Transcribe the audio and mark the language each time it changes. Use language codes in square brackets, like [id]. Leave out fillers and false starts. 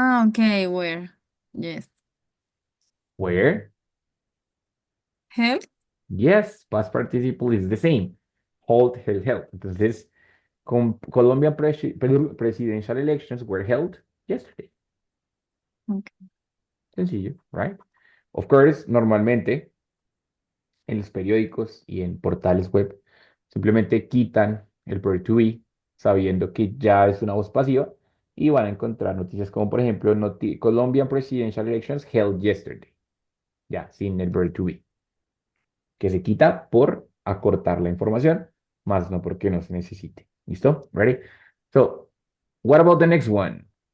[en] okay, where? Yes. Where? Held? Yes, past participle is the same. Hold, held. Entonces, Colombian presidential elections were held yesterday. Okay. [es] Sencillo, right? Of course, normalmente en los periódicos y en portales web simplemente quitan el verb to be sabiendo que ya es una voz pasiva y van a encontrar noticias como por ejemplo [en] Colombian presidential elections held yesterday. [es] Ya, sin el verb to be. Que se quita por acortar la información, más no porque no se necesite. ¿Listo? Ready? [en] So, what about the next one?